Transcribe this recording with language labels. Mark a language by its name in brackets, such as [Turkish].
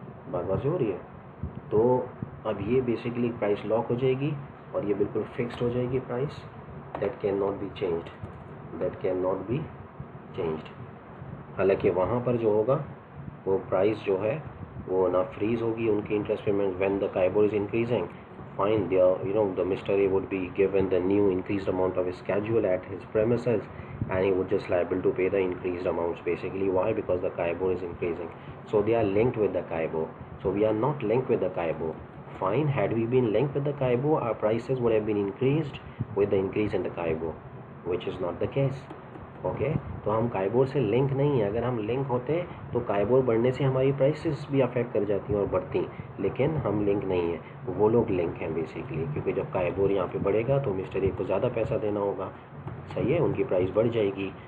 [Urdu] بات واضح ہو رہی ہے؟ تو اب یہ بیسیکلی پرائس لاک ہو جائے گی اور یہ بالکل فکسڈ ہو جائے گی price. [English] That can not be changed, that can not be changed. [Urdu] حالانکہ وہاں پر جو ہوگا وہ پرائس جو ہے وہ نہ فریز ہوگی ان کی interest payment [English] When the KIBOR is increasing. Fine, the Mr. A would be given the new increased amount of his schedule at his premises and he would just liable to pay the increased amounts basically. Why? Because the Kaibor is increasing. So they are linked with the Kaibor. So we are not linked with the Kaibor. Fine, had we been linked with the Kaibor, our prices would have been increased with the increase in the Kaibor, which is not the case. [Urdu] Okay, تو ہم کائبور سے link نہیں ہیں. اگر ہم link ہوتے تو کائبور بڑھنے سے ہماری پرائسز بھی افیکٹ کر جاتی ہیں اور بڑھتی، لیکن ہم لنک نہیں ہیں. وہ لوگ لنک ہیں بیسیکلی، کیونکہ جب کائبور یہاں پہ بڑھے گا تو مسٹر اے کو زیادہ پیسہ دینا ہوگا، صحیح ہے، ان کی پرائس بڑھ جائے گی.